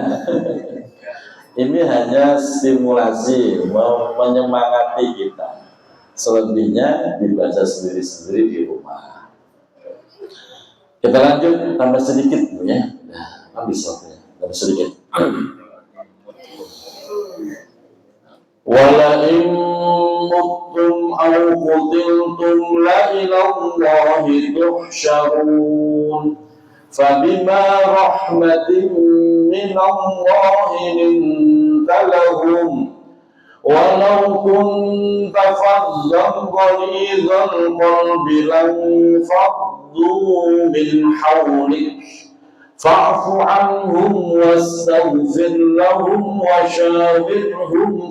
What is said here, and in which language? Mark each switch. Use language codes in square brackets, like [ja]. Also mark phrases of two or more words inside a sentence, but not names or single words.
[id] Ini hanya stimulasi, menyemangati kita. Selebihnya dibaca sendiri-sendiri di rumah. Kita lanjut, tambah sedikit ya. Nah, habis waktunya, tambah sedikit. [ar] ولئن متم أو قتلتم ل إلى الله تحشرون فبما رحمة من الله لنت لهم ولو كنت فظا غليظ القلب لانفضوا من حولك فاعف عنهم واستغفر لهم وشاورهم